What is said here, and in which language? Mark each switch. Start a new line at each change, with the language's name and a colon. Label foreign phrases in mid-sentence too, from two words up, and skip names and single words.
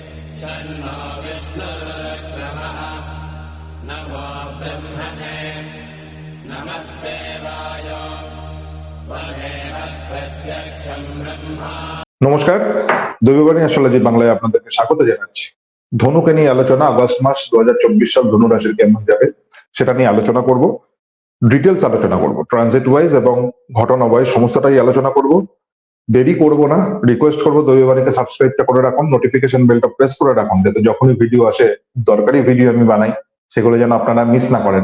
Sanskrit: शन्नो विष्णुरुक्रमः नमो ब्रह्मणे नमस्ते वायो त्वमेव प्रत्यक्षं ब्रह्मा।
Bangla: নমস্কার, দৈববাণী অ্যাস্ট্রোলজি বাংলায় আপনাদেরকে স্বাগত জানাচ্ছি। ধনুকে নিয়ে আলোচনা, আগস্ট মাস 2024 সাল ধনু রাশির কেমন যাবে সেটা নিয়ে আলোচনা করব। ডিটেলস আলোচনা করব,
English: transit wise
Bangla: এবং ঘটনা ওয়াইজ সমস্তটাই আলোচনা করব। দেরি করব না, রিকোয়েস্ট করব দৈববাণীকে সাবস্ক্রাইবটা করে রাখুন, নোটিফিকেশন বেলটা প্রেস করে রাখুন, যাতে যখনই ভিডিও আসে, দরকারি ভিডিও আমি বানাই, সেগুলো যেন আপনারা মিস না করেন।